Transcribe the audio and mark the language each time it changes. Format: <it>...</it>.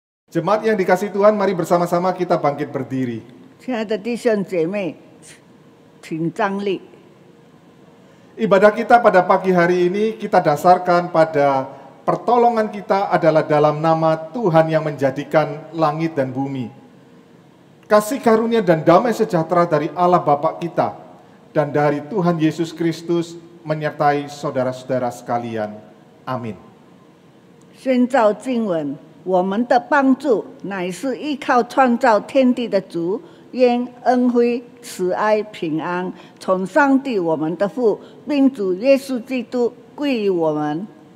<id>Jemaat yang dikasihi Tuhan, mari bersama-sama kita bangkit berdiri.</id> <zh>亲爱的弟兄姐妹，请站立。</zh> <id>Ibadah kita pada pagi hari ini kita dasarkan pada pertolongan kita adalah dalam nama Tuhan yang menjadikan langit dan bumi. Kasih karunia dan damai sejahtera dari Allah Bapa kita dan dari Tuhan Yesus Kristus menyertai saudara-saudara sekalian. Amin.</id> <zh>宣召经文，我们的帮助乃是依靠创造天地的主，愿恩惠、慈爱、平安从上帝我们的父，并主耶稣基督归于我们。</zh>